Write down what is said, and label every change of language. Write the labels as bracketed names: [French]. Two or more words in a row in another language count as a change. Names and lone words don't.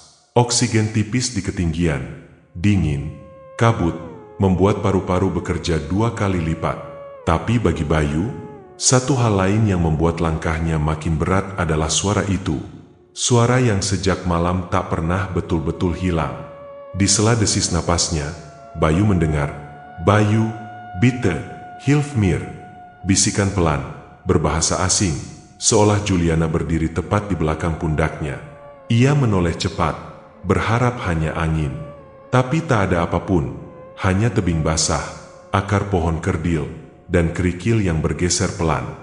[Indonesian] Oksigen tipis di ketinggian, dingin, kabut, membuat paru-paru bekerja 2 kali lipat. Tapi bagi Bayu, satu hal lain yang membuat langkahnya makin berat adalah suara itu. Suara yang sejak malam tak pernah betul-betul hilang. Di sela desis napasnya, Bayu mendengar, "Bayu, [German] bitte, hilf mir." [Indonesian] Bisikan pelan, berbahasa asing, seolah Juliana berdiri tepat di belakang pundaknya. Ia menoleh cepat, berharap hanya angin. Tapi tak ada apapun, hanya tebing basah, akar pohon kerdil, dan kerikil yang bergeser pelan.